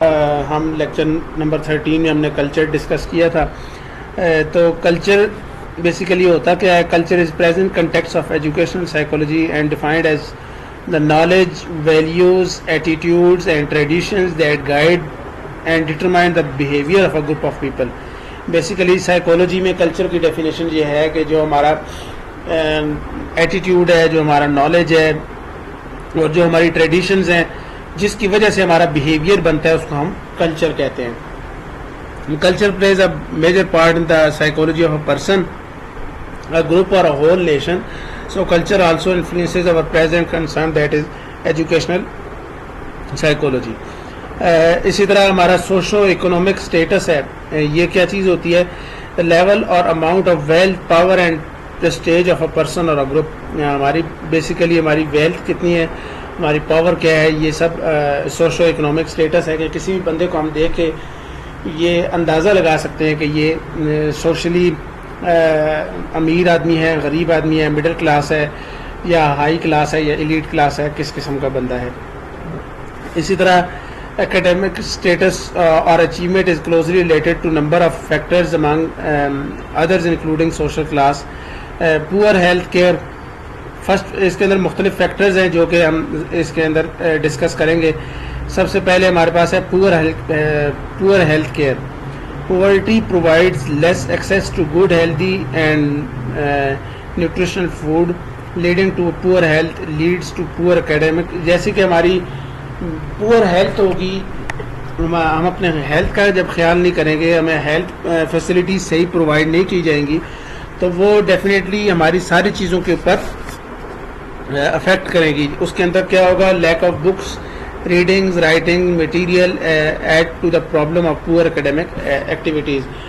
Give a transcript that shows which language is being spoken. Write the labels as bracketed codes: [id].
[ur] ہم lecture number 13 میں ہم نے کلچر ڈسکس کیا تھا. تو کلچر بیسیکلی ہوتا کیا ہے؟ [en] Culture is present context of educational psychology and defined as the knowledge, values, attitudes and traditions that guide and determine the behavior of a group of people. [ur] Basically psychology میں culture کی definition یہ ہے کہ جو ہمارا attitude ہے, جو ہمارا نالج ہے اور جو ہماری ٹریڈیشنز ہیں جس کی وجہ سے ہمارا بیہیویئر بنتا ہے اس کو ہم کلچر کہتے ہیں. [en] Culture plays a major part in the psychology of a person, a group or a whole nation. So culture also influences our present concern, that is educational psychology. [ur] اسی طرح ہمارا سوشو اکنامک اسٹیٹس ہے, یہ کیا چیز ہوتی ہے؟ [en] Level اور amount of wealth, power and prestige of a person or a group. [ur] ہماری بیسیکلی ہماری ویلتھ کتنی ہے, ہماری پاور کیا ہے, یہ سب سوشو اکنامک اسٹیٹس ہے کہ کسی بھی بندے کو ہم دیکھ کے یہ اندازہ لگا سکتے ہیں کہ یہ سوشلی امیر آدمی ہے, غریب آدمی ہے, مڈل کلاس ہے یا ہائی کلاس ہے یا ایلیٹ کلاس ہے, کس قسم کا بندہ ہے. اسی طرح [en] academic status or achievement is closely related to number of factors among others including social class. Poor health care, [ur] first اس کے اندر مختلف فیکٹرز ہیں جو کہ ہم اس کے اندر ڈسکس کریں گے. سب سے پہلے ہمارے پاس ہے پور health care. [en] Poverty provides less access to good, healthy and nutritional food, leading to poor health, leads to poor academic. [ur] جیسے کہ ہماری پور ہیلتھ ہوگی, ہم اپنے ہیلتھ کا جب خیال نہیں کریں گے, ہمیں ہیلتھ فیسلٹیز صحیح پرووائڈ نہیں کی جائیں گی, تو وہ ڈیفینیٹلی ہماری ساری چیزوں کے اوپر افیکٹ کرے گی. اس کے اندر کیا ہوگا؟ [en] Lack of books, readings, writing material add to the problem of poor academic activities.